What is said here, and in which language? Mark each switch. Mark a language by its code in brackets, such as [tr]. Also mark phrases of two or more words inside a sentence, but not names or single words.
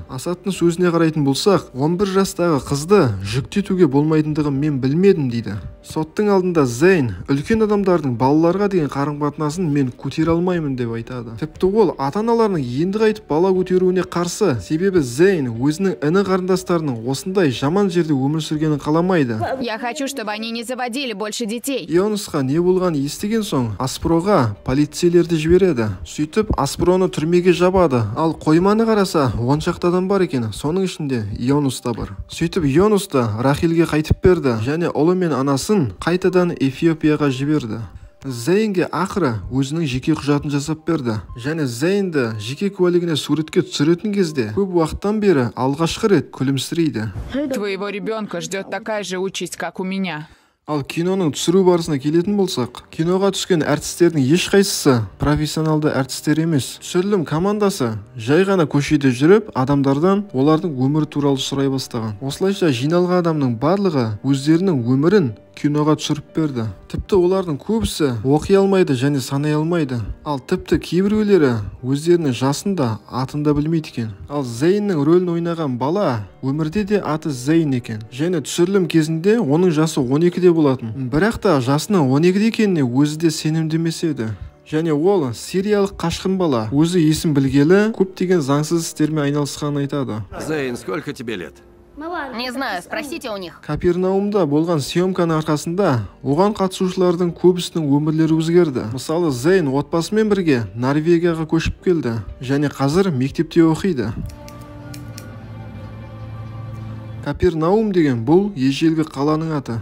[kk] Асадтың сөзіне қарайтын болсақ, 11 жастағы қызды жүктетуге болмайтындығын мен білмедім дейді. Соттың алдында Зейн үлкен адамдардың балаларға деген қарым-қатынасын мен көтере алмаймын деп айтады. Тіпті ол ата-аналарының енді қайтып бала көтеруіне қарсы, себебі Зейн өзінің іні қарындастарының осындай жаман жерде өмір сүргенін қаламайды. [ru] Я хочу, чтобы они не заводили больше детей. [kk] Йонусқа не болғанын естіген соң Аспроға полицейлерді жібереді. Сөйтіп Аспроны түрмеге жабады. Ал қойманы қараса, 10 шақты адам бар екен, соның ішінде Йонус та бар. Сөйтіп Йонусты Рахилге қайтып берді және ұлы мен анасын қайтадан Эфиопияға жіберді. Зейнге ақыры өзінің жеке құжатын жасап берді. Және Зейнді жеке куәлігіне суретке түсіретін кезде көп уақыттан бері алғашқы рет күлімсірейді. [ru] Твоего ребенка ждет такая же участь, как у меня. [kk] Ал киноның түсіру барысына келетін болсақ, киноға түскен әртістердің ешқайсысы профессионалды әртістер емес. Түсірілім командасы жай ғана көшеде жүріп, адамдардан олардың өмірі туралы сұрай бастаған. Осылайша жиналған адамның барлығы өздерінің өмірін киноға түсіріп берді. Тіпті олардың көбісі оқи алмайды және санай алмайды. Ал тіпті кейбіреулері өздерінің жасын да атын да білмейді екен. Ал Зейннің рөлін ойнаған бала өмірде де аты Зейн екен. Және түсірілім кезінде оның жасы 12-де болатын. Бірақ та жасының 12-де екеніне өзі де сенімдемес еді. Және ол сириялық қашқын бала. Өзі есін білгелі көптеген заңсыз істермен айналысқанын айтады. [ru] Зейн, сколько тебе лет? Не знаю, спросите у них. [kk] Капернаумда болған съемканың арқасында оған қатысушылардың көбісінің өмірлері өзгерді. Мысалы, Зейн отбасымен бірге Норвегияға көшіп келді және қазір мектепте оқиды. Капернаум деген бұл ежелгі қаланың аты.